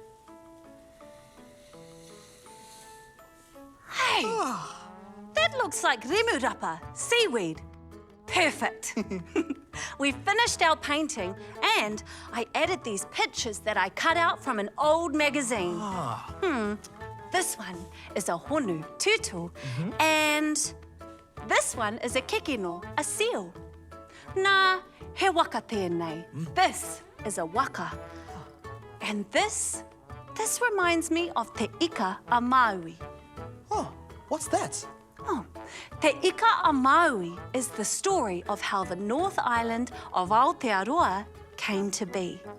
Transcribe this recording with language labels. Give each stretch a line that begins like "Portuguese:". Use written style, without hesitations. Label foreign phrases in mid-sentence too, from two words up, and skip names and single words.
English: Hey, that looks like remurapa, seaweed. Perfect. We finished our painting and I added these pictures that I cut out from an old magazine. This one is a
Māori: honu, tutu,
English: and this one is a kekino, a seal.
Māori: Nā, he waka tēnei.
English: This is a waka. And this reminds me of Te Ika a Maui. Oh, what's that? Oh, Te Ika a Maui is the story of how the North Island of Aotearoa came to be.